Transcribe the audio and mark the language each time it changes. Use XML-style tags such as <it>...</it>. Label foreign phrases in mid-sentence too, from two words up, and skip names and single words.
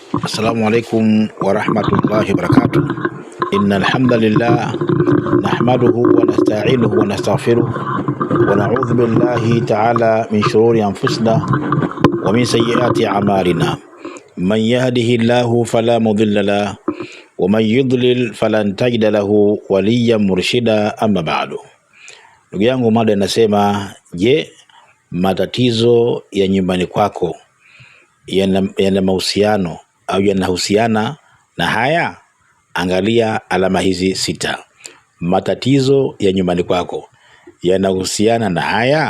<ar>السلام عليكم ورحمة الله وبركاته إن الحمد لله نحمده ونستعينه ونستغفره ونعوذ بالله تعالى من شرور أنفسنا ومن سيئات أعمالنا. من يهده الله فلا مضل له ومن يضلل فلن تجد له وليا مرشدا. أما بعد.</ar> <sw>Ndugu yangu, mada inasema, je, matatizo ya nyumbani kwako yana mahusiano au yanahusiana na haya? Angalia alama hizi 6. Matatizo ya nyumbani kwako yanahusiana na haya?</sw>